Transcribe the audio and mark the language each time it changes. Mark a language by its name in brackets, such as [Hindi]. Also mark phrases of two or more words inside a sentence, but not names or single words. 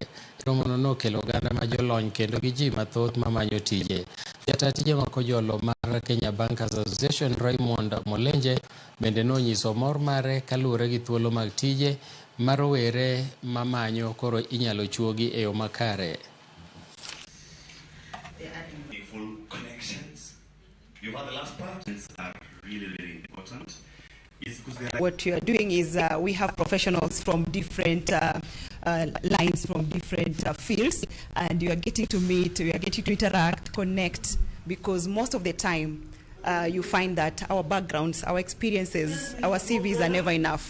[Luo (Kenya and Tanzania)] Romono nokelo oganda ma jolony kendo gi ji mathoth mamanyo tije. Jata tije makojolo mar Kenya Bankers Association Raymond Molenje bende nonyiso mor mare kaluwore gi thuolo mag tije ma rowere mamanyo koro inyalo chuogi e yo makare. [English] What you are doing is we have professionals from different lines, from different fields, and you are getting to meet, you are getting to interact, connect, because most of the time you find that our backgrounds, our experiences, our CVs are never enough.